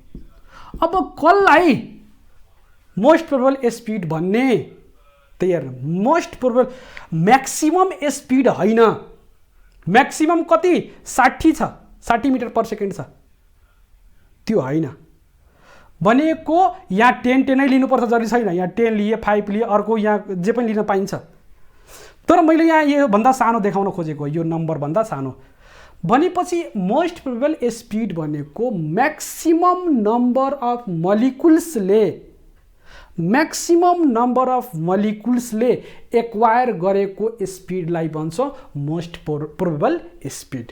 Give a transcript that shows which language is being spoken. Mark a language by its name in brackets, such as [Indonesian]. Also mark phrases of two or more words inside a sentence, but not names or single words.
[Nepali] अब कसलाई [English] most probable speed [Nepali] भन्ने त्यही हेर्नु। [English] most probable maximum speed होइन। [Nepali] म्याक्सिमम कति 60 छ 60 [English] metre per second [Nepali] छ त्यो होइन भनेको यहाँ 10 10 नै लिनुपर्छ जरुरी छैन। यहाँ 10 लिए 5 लिए अर्को यहाँ जे पनि लिन पाइन्छ तर मैले यहाँ योभन्दा सानो देखाउन खोजेको यो नम्बर भन्दा सानो भनेपछि [English] most probable speed [Nepali] भनेको [English] maximum number of moleculesले [Nepali] एक्वायर गरेको स्पिडलाई भन्छ [English] most probable speed.